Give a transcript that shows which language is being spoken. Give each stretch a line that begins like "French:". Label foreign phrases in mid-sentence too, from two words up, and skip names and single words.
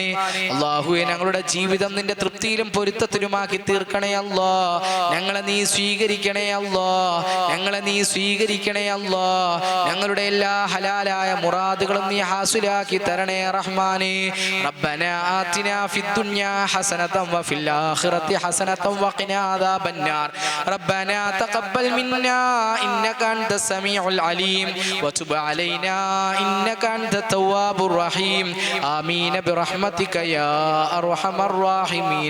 Malayalam: അല്ലാഹുവേ, ഞങ്ങളുടെ ജീവിതം നിന്റെ തൃപ്തിയിലും പൊരുത്തത്തിലുമാക്കി തീർക്കണേ അല്ലാഹ്. ഞങ്ങളെ നീ സ്വീകരിക്കണേ അല്ലാഹ്. ഞങ്ങളെ നീ സ്വീകരിക്കണേ അല്ലാഹ്. ഞങ്ങളുടെ എല്ലാ ഹലാലായ മുറാദുകളും നീ ഹാസിലാക്കി തരണേ റഹ്മാനേ.
Arabic: ربنا آتنا في الدنيا حسنة وفي الآخرة حسنة وقنا عذاب النار. ربنا تقبل منا إنك أنت السميع العليم وتب علينا إنك أنت التواب الرحيم. آمين برحمتك يا أرحم الراحمين.